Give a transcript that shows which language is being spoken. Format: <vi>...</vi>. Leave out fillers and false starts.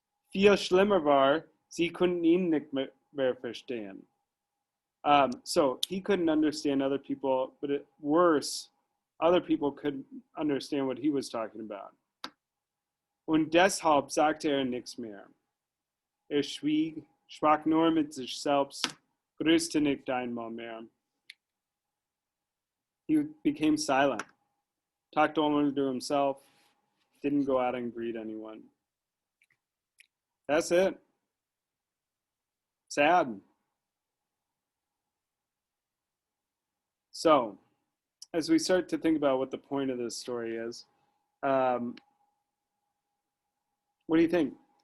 <de>Viel schlimmer war, sie konnten ihn nicht mehr verstehen.</de> <en>So he couldn't understand other people, but worse, other people couldn't understand what he was talking about.</en> <de>Und deshalb sagte er nichts mehr. Er schwieg, sprach nur mit sich selbst, grüßte nicht einmal mehr.</de> <en>He became silent, talked only to himself, didn't go out and greet anyone. That's it. Sad. So, as we start to think about what the point of this story is, what do you think?</en>